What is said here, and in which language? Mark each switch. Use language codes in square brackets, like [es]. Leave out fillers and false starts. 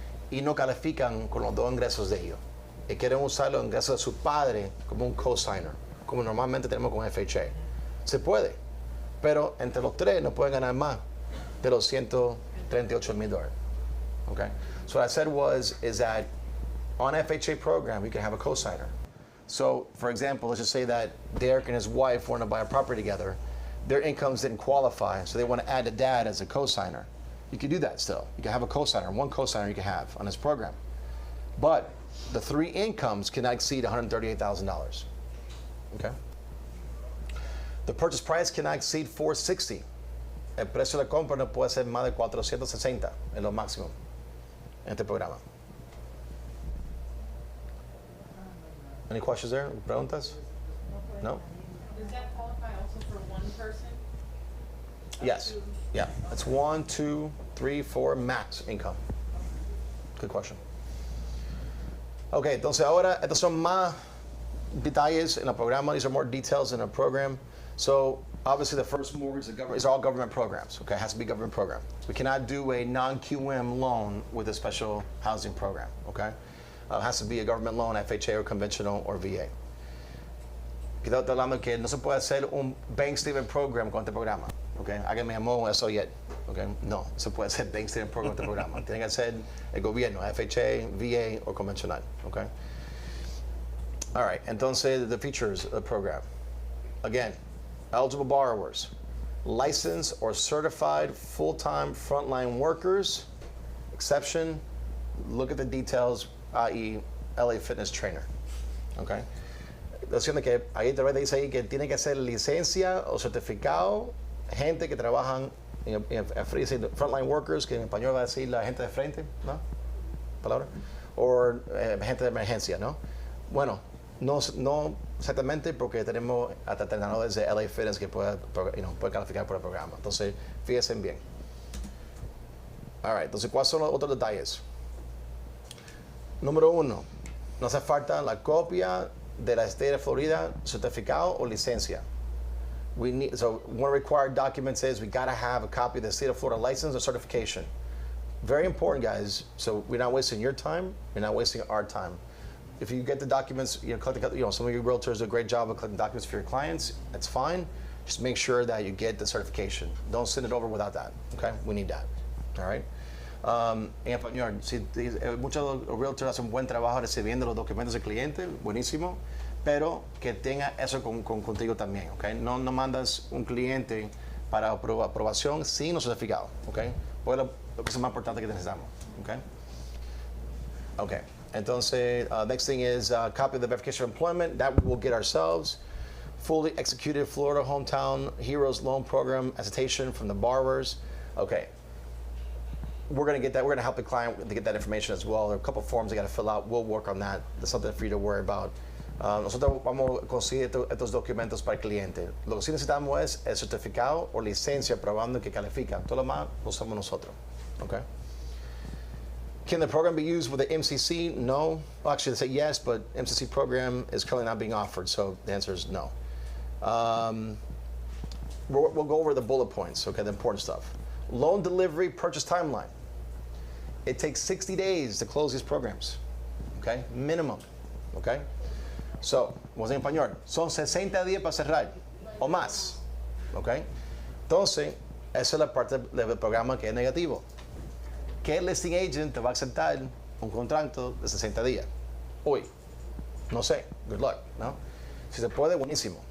[es] Y no califican con los dos ingresos de ellos. Y quieren usar los ingresos de su padre como un cosigner, como normalmente tenemos con FHA. Se puede, pero entre los tres no pueden ganar más de los $138,000. Okay? [en] So what I said is that on FHA program, you can have a cosigner. So, for example, let's just say that Derek and his wife want to buy a property together. Their incomes didn't qualify, so they want to add a dad as a cosigner. You can do that still. You can have a cosigner, one cosigner you can have on this program. But the 3 incomes cannot exceed $138,000. Okay? The purchase price cannot exceed $460,000. [es] El precio de la compra no puede ser más de $460,000 en lo máximo en este programa. [en] Any questions there? Preguntas? No? Does that qualify also for one person? Yes. Yeah. That's 1, 2, 3, 4 max income. Good question. [es] Okay, entonces ahora estos son más detalles en el programa. [en] These are more details in our program. So obviously the first mortgage is all government programs. Okay, it has to be government program. We cannot do a non-QM loan with a special housing program. Okay, it has to be a government loan, FHA or conventional or VA. [es] Quedó hablando que no se puede hacer un bank statement program con este programa. Okay, alguien me llamó eso yet. Okay, no se puede hacer bank statement program con este programa. Tiene que ser el gobierno, FHA, VA o convencional. [en] Okay. All right. Entonces the features of the program. Again, eligible borrowers, licensed or certified full-time frontline workers. Exception, look at the details, i.e. LA fitness trainer. Okay. [es] La opción de que ahí te dice ahí que tiene que ser licencia o certificado, gente que trabajan en frontline workers, que en español va a decir la gente de frente, ¿no? Palabra. O gente de emergencia, ¿no? Bueno, no exactamente porque tenemos hasta entrenadores de LA Fitness que pueden calificar por el programa. Entonces, fíjense bien. All right, entonces, ¿cuáles son los otros detalles? Número 1, no hace falta la copia de la State de Florida, certificado o licencia. [en] So one required documents is we got to have a copy of the State of Florida license or certification. Very important, guys. So we're not wasting your time. We're not wasting our time. if you get the documents, some of your realtors do a great job of collecting documents for your clients. That's fine. Just make sure that you get the certification. Don't send it over without that. Okay, we need that. All right. [es] En español, muchos realtors hacen un buen trabajo recibiendo los documentos del cliente, buenísimo, pero que tenga eso contigo también. Okay. No mandas un cliente para aprobación sin los certificados. Okay. Pues lo que es más importante que necesitamos. Okay. Okay. [en] Entonces, next thing is copy of the verification of employment. That we will get ourselves. Fully executed Florida Hometown Heroes Loan Program attestation from the borrowers. Okay. We're going to get that. We're going to help the client to get that information as well. There are a couple forms they got to fill out. We'll work on that. That's something for you to worry about. [es] Nosotros vamos a conseguir estos documentos para el cliente. Lo que sí necesitamos es el certificado o licencia probando que califica. Todo lo demás lo usamos nosotros. Okay. [en] Can the program be used with the MCC? No. Well, actually, they say yes, but MCC program is currently not being offered, so the answer is no. We'll go over the bullet points, okay, the important stuff. Loan delivery purchase timeline. It takes 60 days to close these programs, okay, minimum, okay? [es] So, vamos en español, son 60 días para cerrar o más, okay? Entonces, esa es la parte del programa que es negativo. ¿Qué listing agent te va a aceptar un contrato de 60 días? Hoy. No sé. [en] Good luck, [es] ¿no? Si se puede, buenísimo.